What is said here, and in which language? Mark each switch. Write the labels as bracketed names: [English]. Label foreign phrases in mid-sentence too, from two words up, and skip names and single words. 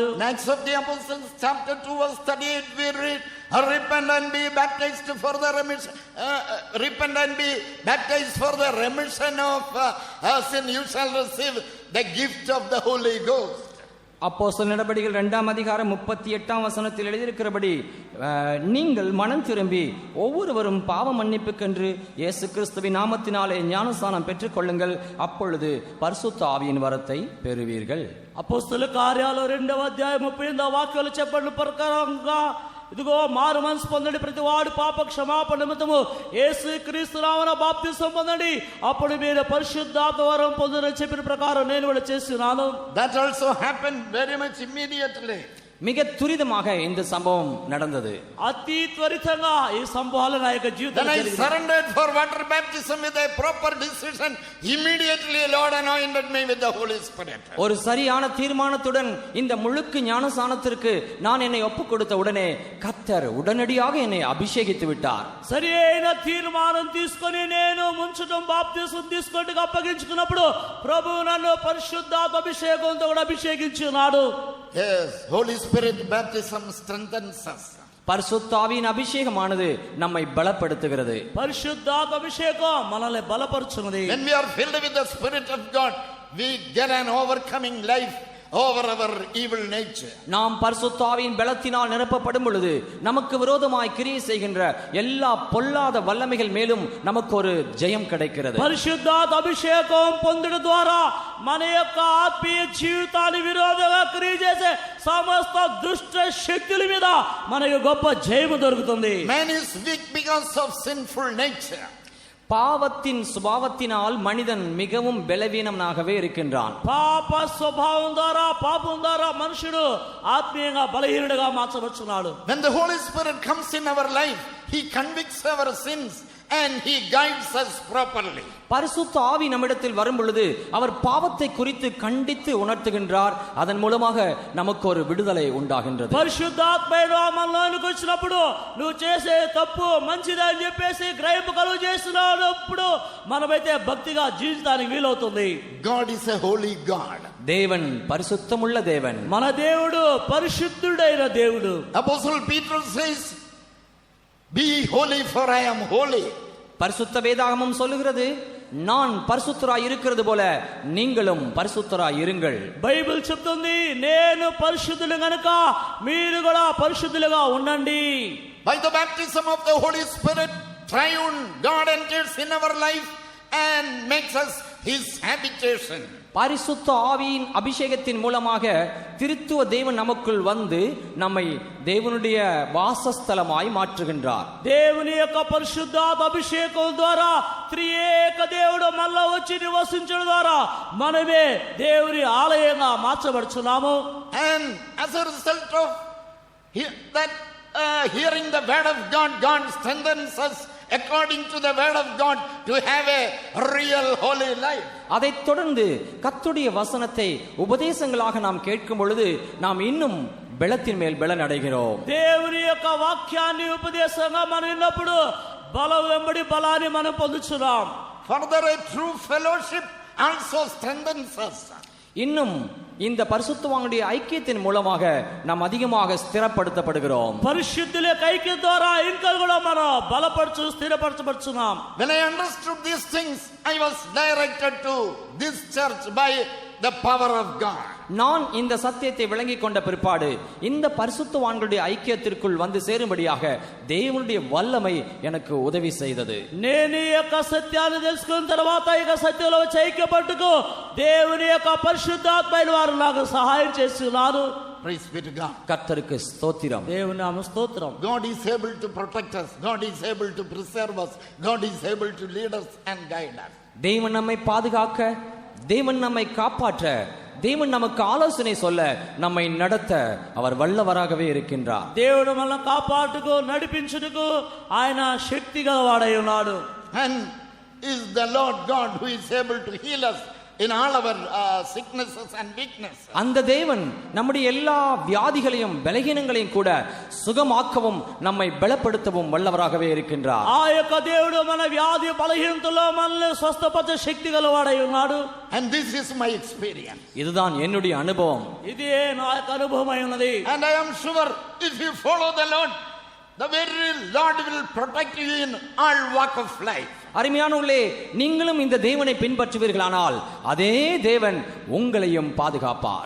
[English] Acts of the Apostles chapter 2 verse 38 we read, repent and be baptized for the remission repent and be baptized for the remission of sin, you shall receive the gift of the Holy Ghost. [Tamil] அப்போஸ்தலர் நடபடிகள் 2ஆம் அதிகாரம் 38ஆம் வசனத்தில் எழுதியிருக்கிறபடி நீங்கள் மனம் திரும்பி ஒவ்வொருவரும் பாவ மன்னிப்புக்கென்று இயேசு கிறிஸ்துவின் நாமத்தினாலே ஞானஸ்நானம் பெற்றுக் கொள்ளுங்கள், அப்பொழுது பரிசுத்த ஆவியின் வரத்தை பெறுவீர்கள். [Telugu] అపోస్తలుల కార్యాలు 2వ అధ్యాయం 38వ వాక్యాలు చెప్పబడిన ప్రకారంగా ఇదిగో మారు మనసు పొందండి, ప్రతి వాడు పాప క్షమాపణ నిమిత్తము యేసు క్రీస్తు నామమున బాప్తిసం పొందండి, అప్పుడు మీరు పరిశుద్ధాత్మ వరం పొందురని చెప్పిన ప్రకారం నేను కూడా చేస్తున్నాను. [English] That also happened very much immediately. [Tamil] மிக துரிதமாக இந்த சம்பவம் நடந்தது. [Telugu] అతి త్వరితంగా ఈ సంభవాలు నా యొక్క [English] Then [Telugu] జీవితంలో [English] I [Telugu] జరిగినాయి. [English] surrendered for water baptism with a proper decision. Immediately Lord anointed me with the Holy Spirit. [Tamil] ஒரு சரியான தீர்மானத்துடன் இந்த முழுக்கு ஞானசானத்திற்கு நான் என்னை ஒப்புக் கொடுத்த உடனே கர்த்தர் உடனடியாக என்னை அபிஷேகித்து விட்டார். [Telugu] సరి అయిన తీర్మానం తీసుకొని నేను ముంచడం బాప్తిసం తీసుకొట్టుకు అప్పగించుకున్నప్పుడు ప్రభు నన్ను పరిశుద్ధాత్మ అభిషేకంతో కూడా అభిషేకించున్నాడు. [English] Yes, Holy Spirit baptism strengthens us. [Tamil] பரிசுத்த ஆவியின் அபிஷேகமானது நம்மை பலப்படுத்துகிறது. [Telugu] పరిశుద్ధాత్మ అభిషేకం మనల్ని బలపరుచున్నది. [English] When we are filled with the Spirit of God, we get an overcoming life over our evil nature. [Tamil] நாம் பரிசுத்த ஆவியின் பலத்தினால் நிரப்பப்படும் பொழுது நமக்கு விரோதமாய் கிரியை செய்கின்ற எல்லா பொல்லாத வல்லமைகள் மேலும் நமக்கு ஒரு ஜெயம் கிடைக்கிறது. [Telugu] పరిశుద్ధాత్మ అభిషేకం పొందడం ద్వారా మన యొక్క ఆత్మీయ జీవితాన్ని విరోధంగా క్రియ చేసే సమస్త దుష్ట శక్తుల మీద మనకు గొప్ప జయము దొరుకుతుంది. [English] Man is weak because of sinful nature. [Tamil] பாவத்தின் சுபாவத்தினால் மனிதன் மிகவும் பலவீனனாகவே இருக்கின்றான். [Telugu] పాప స్వభావం ద్వారా పాపం ద్వారా మనుషుడు ఆత్మీయంగా బలహీనుడిగా మార్చబడుచున్నాడు. [English] When the Holy Spirit comes in our life, He convicts our sins and He guides us properly. [Tamil] பரிசுத்த ஆவி நம்மிடத்தில் வரும் பொழுது அவர் பாவத்தை குறித்து கண்டித்து உணர்த்துகின்றார். அதன் மூலமாக நமக்கு ஒரு விடுதலை உண்டாகின்றது. [Telugu] పరిశుద్ధాత్మ మనలోనికి వచ్చినప్పుడు నువ్వు చేసే తప్పు మంచిదని చెప్పేసి గ్రహింపు కలుగు చేస్తున్నప్పుడు మనమైతే భక్తిగా జీవితానికి వీలవుతుంది. [English] God is a holy God. [Tamil] தேவன் பரிசுத்தமுள்ள தேவன். [Telugu] మన దేవుడు పరిశుద్ధుడైన దేవుడు. [English] Apostle Peter says, "Be holy, for I am holy." [Tamil] பரிசுத்த வேதாகமம் சொல்லுகிறது, நான் பரிசுத்தராய் இருக்கிறது போல நீங்களும் பரிசுத்தராய் இருங்கள். [Telugu] బైబిల్ చెప్తుంది, నేను పరిశుద్ధులు గనుక మీరు కూడా పరిశుద్ధులుగా ఉండండి. [English] By the baptism of the Holy Spirit, triune God enters in our life and makes us His habitation. [Tamil] பரிசுத்த ஆவியின் அபிஷேகத்தின் மூலமாக திருத்துவ தேவன் நமக்குள் வந்து நம்மை தேவனுடைய வாசஸ்தலமாய் மாற்றுகின்றார். [Telugu] దేవుని యొక్క పరిశుద్ధాత్మ అభిషేకం ద్వారా త్రియేక దేవుడు మనలో వచ్చి నివసించడం ద్వారా మనమే దేవుని ఆలయంగా మార్చబడుచున్నాము. [English] And as a result of hearing the word of God, God strengthens us according to the word of God to have a real holy life. [Tamil] அதைத் தொடர்ந்து கர்த்தருடைய வசனத்தை உபதேசங்களாக நாம் கேட்கும் பொழுது நாம் இன்னும் பலத்தின் மேல் பலன் அடைகிறோம். [Telugu] దేవుని యొక్క వాక్యాన్ని ఉపదేశంగా మనం విన్నప్పుడు బలం వెంబడి బలాన్ని మనం పొందుచున్నాం. [English] Further, a true fellowship also strengthens us. [Tamil] இன்னும் இந்த பரிசுத்தவானுடைய ஐக்கியத்தின் மூலமாக நாம் அதிகமாக ஸ்திரப்படுத்தப்படுகிறோம். [Telugu] పరిశుద్ధుల ఐక్యం ద్వారా ఇంకా కూడా మనం బలపరచు స్థిరపరచబడుచున్నాం. [English] When I understood these things, I was directed to this church by the power of God. [Tamil] நான் இந்த சத்தியத்தை விளங்கிக் கொண்ட பிற்பாடு இந்த பரிசுத்தவான்களுடைய ஐக்கியத்திற்குள் வந்து சேரும்படியாக தேவனுடைய வல்லமை எனக்கு உதவி செய்தது. [Telugu] నేను ఈ యొక్క సత్యాన్ని తెలుసుకున్న తర్వాత ఈ యొక్క సత్యంలో వచ్చి ఐక్యపట్టుకు దేవుని యొక్క పరిశుద్ధాత్మైన వారు నాకు సహాయం చేస్తున్నారు. [English] Praise be to God. [Tamil] கர்த்தருக்கு ஸ்தோத்திரம். [Telugu] దేవుని నామ స్తోత్రం. [English] God is able to protect us. God is able to preserve us. God is able to lead us and guide us. [Tamil] தேவன் நம்மை பாதுகாக்க, தேவன் நம்மை காப்பாற்ற, தேவன் நமக்கு ஆலோசனை சொல்ல, நம்மை நடத்த அவர் வல்லவராகவே இருக்கின்றார். [Telugu] దేవుడు మనల్ని కాపాడుటకు నడిపించుటకు ఆయన శక్తి గలవాడై ఉన్నాడు. [English] And is the Lord God who is able to heal us in all our sicknesses and weaknesses. [Tamil] அந்த தேவன் நம்முடைய எல்லா வியாதிகளையும் பலகீனங்களையும் கூட சுகமாக்கவும் நம்மை பலப்படுத்தவும் வல்லவராகவே இருக்கின்றார். [Telugu] ఆ యొక్క దేవుడు మన వ్యాధి బలహీనతలో మనల్ని స్వస్థపరిచే శక్తి గలవాడై ఉన్నాడు. [English] And this is my experience. [Tamil] இதுதான் என்னுடைய அனுபவம். [Telugu] ఇదే నా యొక్క అనుభవమై ఉన్నది. [English] And I am sure if you follow the Lord, the very Lord will protect you in all walk of life. [Tamil] அருமையானவர்களே, நீங்களும் இந்த தேவனை பின்பற்றுவீர்களானால் அதே தேவன் உங்களையும் பாதுகாப்பார்.